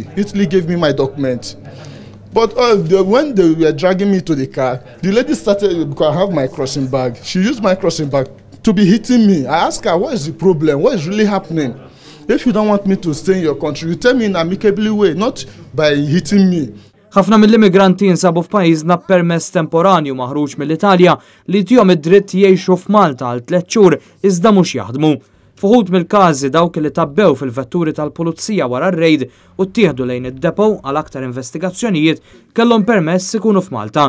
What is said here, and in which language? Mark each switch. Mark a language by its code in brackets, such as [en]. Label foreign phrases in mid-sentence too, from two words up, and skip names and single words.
[en] Italy gave me my document. But when they were dragging me to the car, the lady started, because I have my crossing bag, she used my crossing bag to be hitting me. I asked her, what is the problem? What is really happening? If you don't want me to stay in your country, you tell me in an amicable way, not by hitting me. [mt] Ħafna mill-immigranti jinsabu f'pajjiżna permess temporanju maħruġ mill-Italja li tihom id-dritt jgħixu f'Malta għal 3 xhur iżda mhux jaħdmu. F'uħud mill-każi dawk li tabbew fil-vetturi tal-pulizija wara r-rejd u ttieħdu lejn id-depow għal aktar investigazzjonijiet kellhom permess ikunu f'Malta.